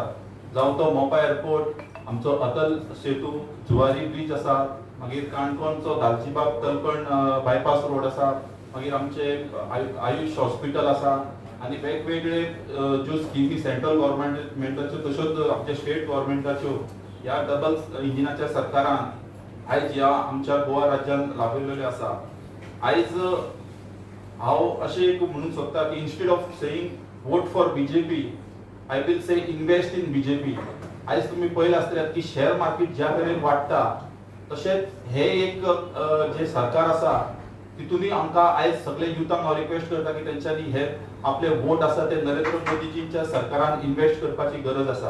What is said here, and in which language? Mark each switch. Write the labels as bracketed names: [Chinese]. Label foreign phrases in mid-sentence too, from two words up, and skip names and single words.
[Konkani] जावं तो मोपा एअरपोर्ट, आमचो अटल सेतू, जुवारी ब्रिज आसा, मागीर काणकोणचो दालजीबाग तलकण बायपास रोड आसा, मागीर आमचे आयुष हॉस्पिटल आसा आणि वेगवेगळे ज्यो स्किमी सेंट्रल गव्हर्नमेंटाच्यो तश्योच आमच्या स्टेट गव्हर्नमेंटाच्यो ह्या डबल इंजिनाच्या सरकारान आयज ह्या आमच्या गोवा राज्यांत लाभयल्ल्यो आसा. आयज हांव अशें एक म्हणूंक सोदता की [English] instead of saying vote for BJP I will say invest in BJP. [Konkani] आयज तुम्ही पळयलां आसतलें की [English] share market [Konkani] ज्या तरेन वाडटा तशेंच हे एक जे सरकार आसा तितूनय आमकां आयज सगळे युथांक हांव रिक्वेस्ट करता की तेंच्यांनी हे आपले वोट आसा ते नरेंद्र मोदीजींच्या सरकारान इन्वेस्ट करपाची गरज आसा.